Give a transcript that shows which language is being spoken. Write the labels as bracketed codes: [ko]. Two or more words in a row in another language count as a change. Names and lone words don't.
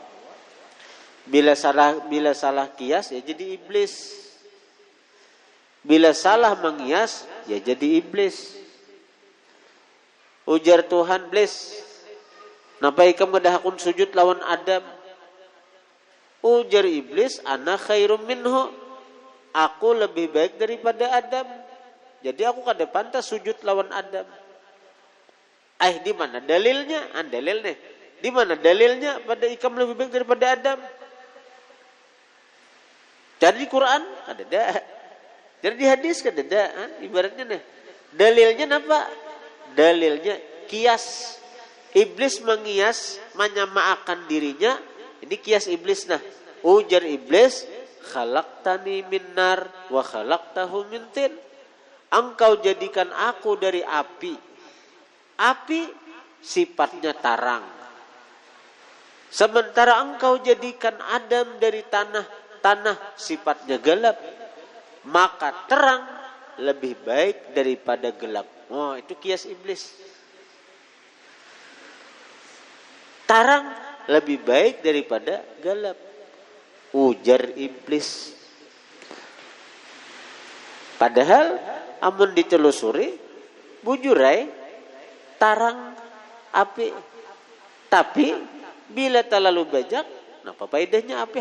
[bjn] Bila salah kias ya jadi iblis. Bila salah mengias, ya jadi iblis. Ujar Tuhan, "Iblis, napa ikam ngedahakun sujud lawan Adam?" Ujar iblis, [ar] "أنا خير منه." [bjn] Aku lebih baik daripada Adam. Jadi aku kada pantas sujud lawan Adam. [id] Di mana dalilnya? Dalil nih. [bjn] Di mana dalilnya pada ikam lebih baik daripada Adam? [id] Jadi di Quran ada dah. Jadi dihadiskan ada ibaratnya nih. Dalilnya apa? Dalilnya kias. Iblis mengias menyamakan dirinya. Ini kias iblis nah. Ujar iblis, [ar] خلقتني من نار وخلقته من طين. [id] Engkau jadikan aku dari api. Api sifatnya tarang. Sementara engkau jadikan Adam dari tanah. Tanah sifatnya gelap. Maka terang lebih baik daripada gelap. Oh, itu kias iblis. Terang lebih baik daripada gelap. Ujar iblis. [bjn] Padahal amun ditelusuri bujurai tarang api. [id] Tapi bila terlalu banyak, apa faedahnya api?